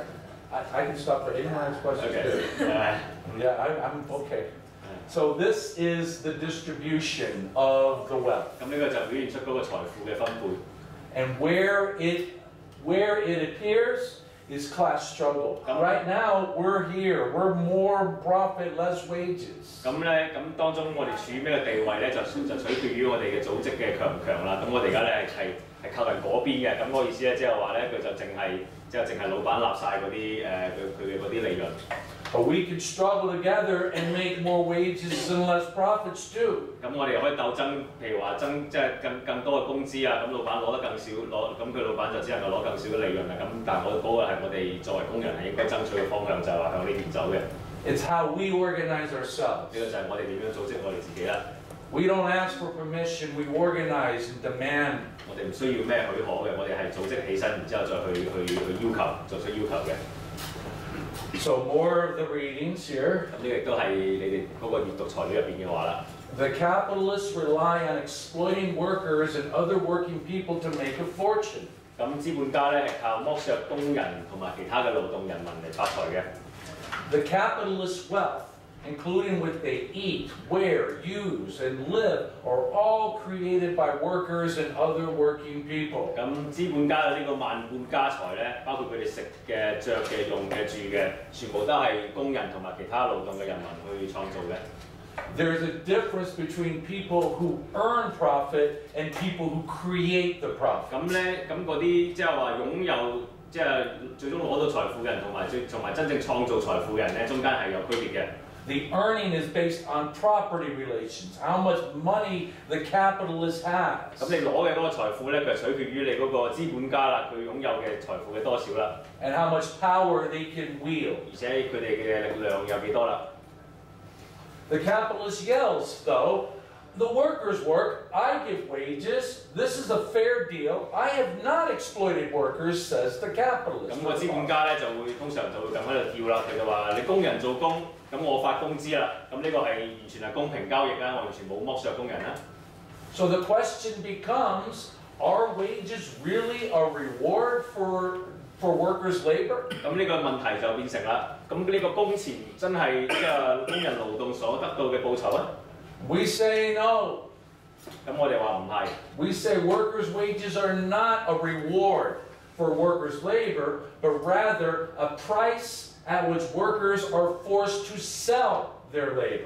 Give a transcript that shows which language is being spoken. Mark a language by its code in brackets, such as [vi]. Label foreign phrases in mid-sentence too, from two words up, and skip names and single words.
[en] I can stop for anyone has questions. Okay. Yeah, I'm okay. So this is the distribution of the wealth. [yue] 咁呢個就表現出嗰個財富嘅分配。 [en] And where it appears is class struggle. Right now we're here. We're more profit, less wages. [yue] 咁咧，咁當中我哋處於咩嘅地位咧，就取決於我哋嘅組織嘅強唔強啦。咁我哋而家咧係靠近嗰邊嘅，咁個意思咧即係話咧，佢就淨係老闆立晒嗰啲佢嘅嗰啲利潤。 [en] But we can struggle together and make more wages and less profits too. [yue] 咁我哋可以鬥爭，譬如話即係更多嘅工資啊，咁老闆攞得更少，咁佢老闆就只能夠攞更少嘅利潤啦。咁但係嗰個係我哋作為工人係應該爭取嘅方向，就係話向呢邊走嘅。 [en] It's how we organize ourselves. [yue] 呢個就係我哋點樣組織我哋自己啦。 [en] We don't ask for permission. We organize and demand. [yue] 我哋唔需要咩許可嘅，我哋係組織起身，然之後再去要求，作出要求嘅。 [en] So more of the readings here. [yue] 咁呢個亦都係你哋嗰個閱讀材料入邊嘅話啦。 [en] The capitalists rely on exploiting workers and other working people to make a fortune. [yue] 咁資本家咧係靠剝削工人同埋其他嘅勞動人民嚟發財嘅。 [en] The capitalist wealth, including what they eat, wear, use, and live, are all created by workers and other working people. [yue] 咁資本家嘅呢個萬貫家財咧，包括佢哋食嘅、着嘅、用嘅、住嘅，全部都係工人同埋其他勞動嘅人民去創造嘅。 [en] There's a difference between people who earn profit and people who create the profit. [yue] 咁咧，咁嗰啲即係話擁有即係最終攞到財富嘅人，同埋真正創造財富嘅人咧，中間係有區別嘅。 [en] The earning is based on property relations, how much money the capitalist has. [yue] 咁你攞嘅嗰個財富咧，佢取決於你嗰個資本家啦，佢擁有嘅財富嘅多少啦。 [en] And how much power they can wield. [yue] 而且佢哋嘅力量有幾多啦。 [en] The capitalist yells, though, the workers work, I give wages, this is a fair deal, I have not exploited workers, says the capitalist. [yue] 咁個資本家咧通常就會咁喺度叫啦，佢就話你工人做工，咁我發工資啦，咁呢個係完全係公平交易啦，我完全冇剝削工人啦。 [en] So the question becomes, are wages really a reward for workers' labor? [yue] 咁呢個問題就變成啦，咁呢個工錢真係即係工人勞動所得到嘅報酬啊？ [en] We say no. [yue] 咁我哋話唔係。 [en] We say workers' wages are not a reward for workers' labor, but rather a price at which workers are forced to sell their labor.